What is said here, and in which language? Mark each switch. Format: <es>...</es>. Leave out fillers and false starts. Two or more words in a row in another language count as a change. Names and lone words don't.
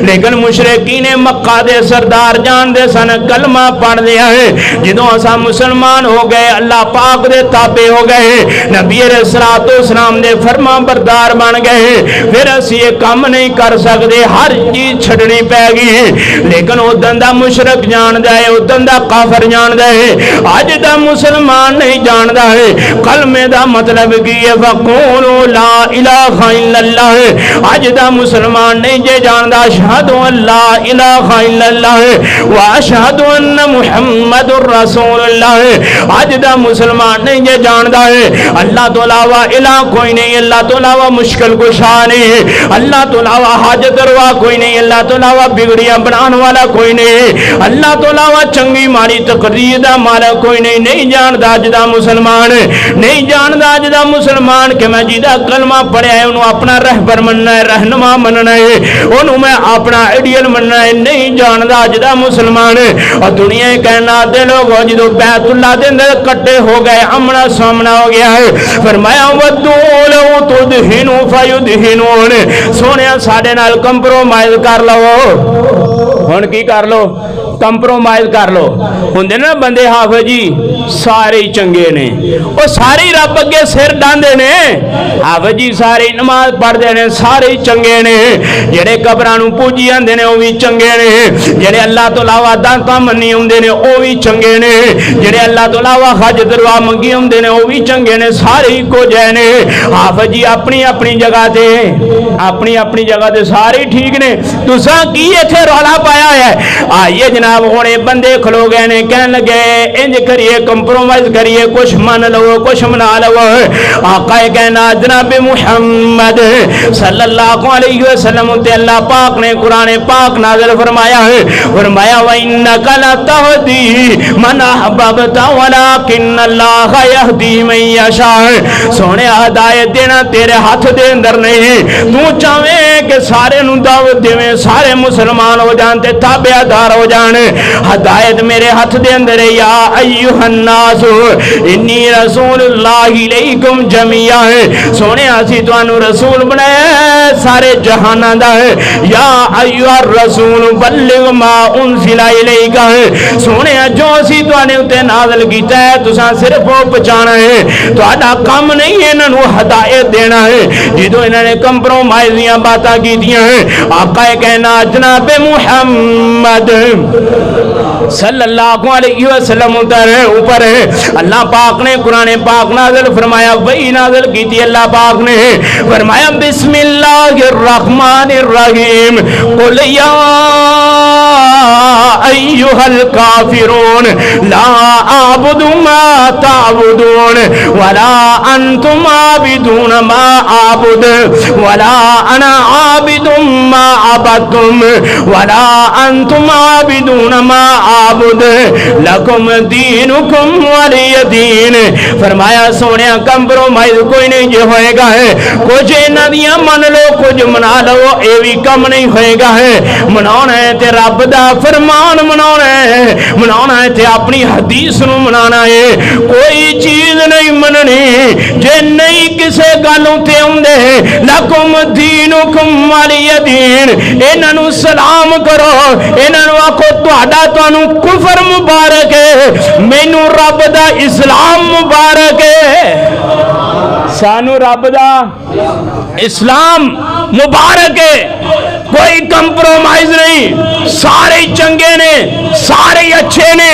<pa>لیکن مشرکین مکہ دے سردار جان دے سن کلمہ پڑھ دیا ہے، جدوں ایسا مسلمان ہو گئے اللہ پاک دے تابع ہو گئے، نبی علیہ السلام دے فرما بردار بن گئے، پھر اسی یہ کام نہیں کر سکتے، ہر چیز چھڑنی پے گی۔ لیکن ادن دا مشرک جان دے، ادن دا کافر جان دے، اج دا مسلمان نہیں جاندا ہے کلمے دا مطلب کی ہے،</pa> <ar>وقولوا لا الہ الا اللہ،</ar> <pa>اج دا مسلمان نہیں جے جاندا</pa> <ar>اشہد ان لا الہ الا اللہ واشہد ان محمد رسول اللہ،</ar> <pa>اج دا مسلمان نہیں جے جاندا ہے اللہ تو علاوہ الہ کوئی نہیں، اللہ تو علاوہ مشکل کشا نہیں، اللہ تو علاوہ حاجت روا کوئی نہیں، اللہ تو علاوہ بگڑیاں بنان والا کوئی نہیں، اللہ تو علاوہ چنگی ماڑی تقدیر دا مالک کوئی نہیں، نہیں جاندا اج دا مسلمان، نہیں جاندا اج دا مسلمان کہ میں جیدہ کلمہ پڑھیا ہے انہوں اپنا رہبر مننا ہے، رہنما مننا ہے، انہوں میں اپنا ایڈیل مننا ہے، نہیں جاندا اج دا مسلمان۔ اور دنیا کہنا دے لوگ جدو بیت اللہ دے اندر کٹے ہو گئے آمنا سامنا ہو گیا ہے، فرمایا</pa> <ar>ودو لو تدہنو فیدہنون،</ar> <pa>سونے ساڑے نال کمپرومائز کر لو، ہن کی کر لو ਕੰਪਰੋਮਾਈਜ਼ ਕਰ ਲੋ। ਹੁੰਦੇ ਨਾ ਬੰਦੇ ਹਾਫਿਜ਼ ਜੀ ਸਾਰੇ ਹੀ ਚੰਗੇ ਨੇ, ਉਹ ਸਾਰੇ ਹੀ ਰੱਬ ਅੱਗੇ ਸਿਰ ਡਾਂਦੇ ਨੇ। ਹਾਫਿਜ਼ ਜੀ ਸਾਰੇ ਨਮਾਜ਼ ਪੜ੍ਹਦੇ ਨੇ, ਸਾਰੇ ਹੀ ਚੰਗੇ ਨੇ। ਜਿਹੜੇ ਕਬਰਾਂ ਨੂੰ ਪੂਜੀ ਜਾਂਦੇ ਨੇ ਉਹ ਵੀ ਚੰਗੇ ਨੇ। ਜਿਹੜੇ ਅੱਲਾਹ ਤੋਂ ਇਲਾਵਾ ਦਾਤਾਂ ਮੰਨੀ ਹੁੰਦੇ ਨੇ ਉਹ ਵੀ ਚੰਗੇ ਨੇ। ਜਿਹੜੇ ਅੱਲਾਹ ਤੋਂ ਇਲਾਵਾ ਹਜ ਦਰਵਾ ਮੰਗੀ ਹੁੰਦੇ ਨੇ ਉਹ ਵੀ ਚੰਗੇ ਨੇ। ਸਾਰੇ ਹੀ ਕੁਝ ਨੇ। ਹਾਫਿਜ਼ ਜੀ ਆਪਣੀ ਆਪਣੀ ਜਗ੍ਹਾ ਤੇ ਸਾਰੇ ਠੀਕ ਨੇ। ਤੁਸਾਂ ਕੀ ਇੱਥੇ ਰੌਲਾ ਪਾਇਆ ਹੈ? آئیے جناب ہونے بندے کھلو گئے نے، کہنے لگے انج کریئے، کمپرومائز کریئے، کجھ من لو کجھ منا لو. آقا کہنا جناب محمد</pa> <ar>صلى الله عليه وسلم</ar> <pa>تے اللہ پاک نے قرآن پاک نازل فرمایا ہے، فرمایا</pa> <ar>وإنك لا تهدي من أحببت ولكن الله يهدي من يشاء.</ar> <pa>سوہنے ہدایت دینا تیرے ہتھ دے اندر نہیں. تو چاہے کہ سارے نوں دعوت دیوے، سارے مسلمان ہو جان تے تابعدار ہو جان. ہدایت میرے ہتھ دے اندر ہے.</pa> <ar>يا أيها الناس إني رسول الله إليكم جميعا.</ar> <pa>سوہنے اسیں تہانوں رسول بنایا سارے جہاناں دا ہے.</pa> <ar>يا أيها الرسول بلغ ما أنزل إليك.</ar> <pa>سوہنے جو اسیں تہاڈے اتے نازل کیتا ہے تساں صرف او پہنچانا ہے، تہاڈا کم نہیں ہے انہاں نوں ہدایت دینا ہے. جدوں انہاں نے کمپرومائز دیاں باتاں کیتیاں ہے، آقا کہنا جناب محمد</pa> <ar>صلى الله عليه وسلم</ar> <pa>اوپر اللہ پاک نے قرآن پاک نازل فرمایا. وحی نازل کی تھی اللہ پاک نے فرمایا</pa> <ar>بسم الله الرحمن الرحيم قل يا أيها الكافرون لا أعبد ما تعبدون ولا أنتم عابدون ما أعبد ولا أنا عابد ما عبدتم ولا أنتم عابدون ما أعبد لكم دينكم ولي دين.</ar> <pa>فرمایا سوہنے کمپرومائز کوئی نہیں جو ہوئیگا ہے. کجھ انہاں دیاں من لو کجھ منا لو، یہ بھی کم نہیں ہوئیگا ہے. منانا ہے تے رب دا فرمان منانا ہے تے اپنی حدیث نوں منانا ہے. کوئی چیز نہیں منّنی جے نہیں کسے گل اتے آؤندے.</pa> <ar>لكم دينكم ولي دين.</ar> <pa>انہاں نوں سلام کرو، انہاں نوں آکھو تہاڈا تہانوں کفر مبارک ہے، مینوں رب دا اسلام مبارک ہے. سانوں رب دا اسلام مبارک ہے. کوئی کمپرومائز نہیں، سارے چنگے نے، سارے اچھے نے.</pa>